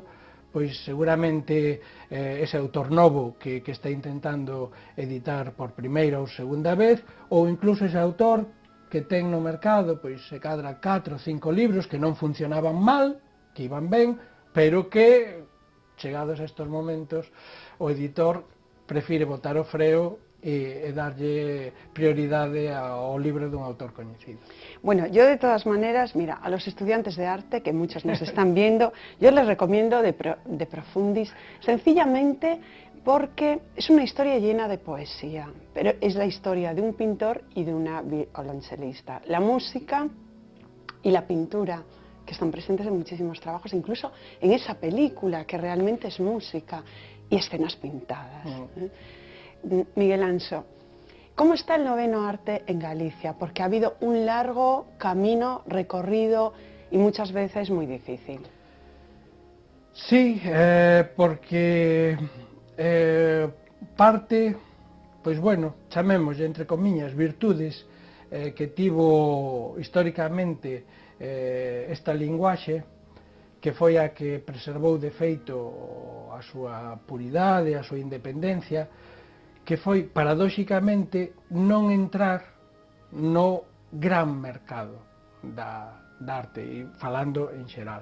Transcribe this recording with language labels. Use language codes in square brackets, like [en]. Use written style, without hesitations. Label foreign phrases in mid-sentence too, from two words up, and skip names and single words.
[gl] Pois seguramente ese autor novo que está intentando editar por primeira ou segunda vez, ou incluso ese autor que ten no mercado, pois se cadra 4 ou 5 libros que non funcionaban mal, que iban ben, pero que, chegados a estes momentos, o editor prefire botar o freo e darlle prioridade ao libro dun autor coñecido. [es] Bueno, yo de todas maneras, mira, a los estudiantes de arte, que muchos nos están viendo, yo les recomiendo de Profundis, sencillamente porque es una historia llena de poesía, pero es la historia de un pintor y de una violonchelista. La música y la pintura, que están presentes en muchísimos trabajos, incluso en esa película, que realmente es música, y escenas pintadas. Miguel Anso, ¿cómo está el noveno arte en Galicia? Porque ha habido un largo camino recorrido y muchas veces muy difícil. [gl] Sí, porque parte, pois bueno, chamemos entre comiñas, virtudes que tivo históricamente esta linguaxe, que foi a que preservou de feito a súa puridade, a súa independencia, que foi, paradóxicamente, non entrar no gran mercado da arte, e falando en xeral.